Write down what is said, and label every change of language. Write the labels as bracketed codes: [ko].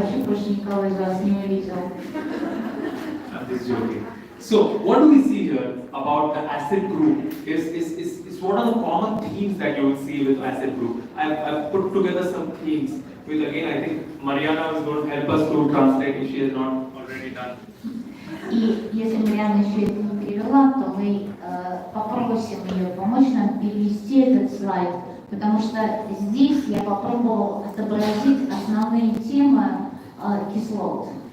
[ru] больше никого из вас не увидел. [en] I'm just joking. So, what do we see here about the acid group is what are the common themes that you will see with acid group. I've put together some themes with, again, I think Mariana is going to help us to translate if she has not already done. [ru] И если Марианна еще это не перевела, то мы попросим ее помочь нам перевести этот слайд, потому что здесь я попробовал отобразить основные темы кислот.